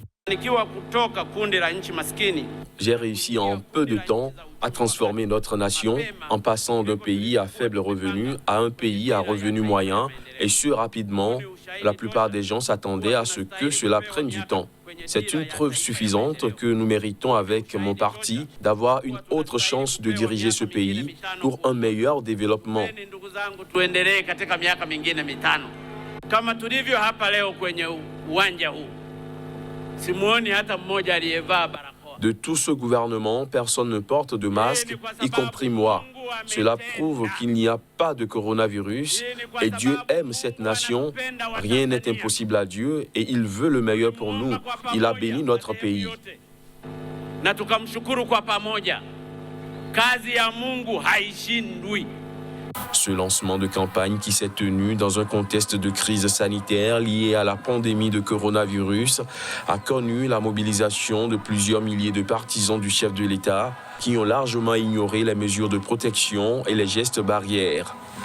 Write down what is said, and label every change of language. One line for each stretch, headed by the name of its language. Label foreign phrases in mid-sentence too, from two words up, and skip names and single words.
French: J'ai réussi en peu de temps à transformer notre nation en passant d'un pays à faible revenu à un pays à revenu moyen et ce rapidement. La plupart des gens s'attendaient à ce que cela prenne du temps. C'est une preuve suffisante que nous méritons avec mon parti d'avoir une autre chance de diriger ce pays pour un meilleur développement.
Swahili: Kama tulivyo hapa leo kwenye uwanja huu, simuoni hata mmoja aliyevaa barakoa.
French: De tout ce gouvernement, personne ne porte de masque, y compris moi. Cela prouve qu'il n'y a pas de coronavirus et Dieu aime cette nation. Rien n'est impossible à Dieu et il veut le meilleur pour nous. Il a béni notre pays.
Swahili: Na tukamshukuru kwa pamoja. Kazi ya Mungu haishindwi.
French: Ce lancement de campagne qui s'est tenu dans un contexte de crise sanitaire liée à la pandémie de coronavirus a connu la mobilisation de plusieurs milliers de partisans du chef de l'État qui ont largement ignoré les mesures de protection et les gestes barrières.